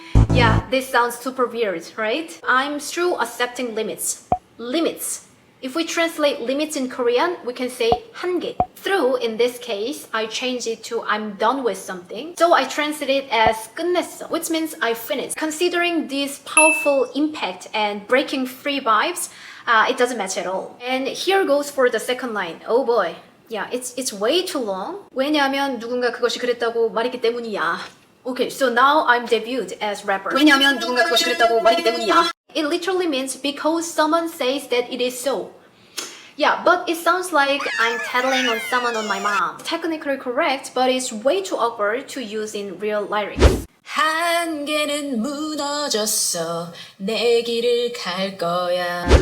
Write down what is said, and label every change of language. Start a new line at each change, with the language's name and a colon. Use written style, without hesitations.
English: Yeah, this sounds super weird, right? I'm through accepting limits. Limits. If we translate limits in Korean, we can say 한계. Through, in this case, I change it to I'm done with something. So I translate it as
Korean: 끝냈어,
English: which means I finished. Considering this powerful impact and breaking free vibes, it doesn't match at all. And here goes for the second line. Oh boy. Yeah, it's way too long.
Korean: 왜냐면 누군가 그것이 그랬다고 말했기 때문이야.
English: Okay, so now I'm debuted as rapper.
Korean: 왜냐면 누군가 그것이 그랬다고 말했기 때문이야.
English: It literally means because someone says that it is so. Yeah, but it sounds like I'm tattling on someone on my mom. Technically correct, but it's way too awkward to use in real lyrics.
Korean: 한계는 무너졌어. 내 길을 갈 거야.